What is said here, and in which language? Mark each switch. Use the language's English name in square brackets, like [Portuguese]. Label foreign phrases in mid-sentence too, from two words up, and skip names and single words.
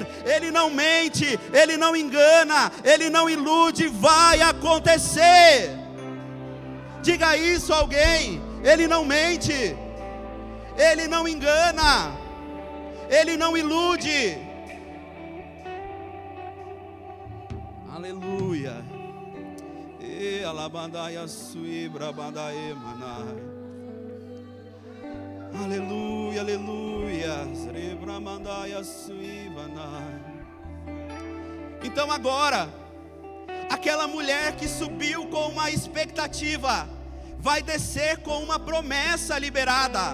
[Portuguese] Ele não mente, ele não engana, ele não ilude, vai acontecer. Diga isso a alguém: ele não mente, ele não engana, ele não ilude. Aleluia. E alabandaia suibra bandae manai. Aleluia, aleluia. Srebra mandaia suivanai. Então agora, aquela mulher que subiu com uma expectativa, vai descer com uma promessa liberada.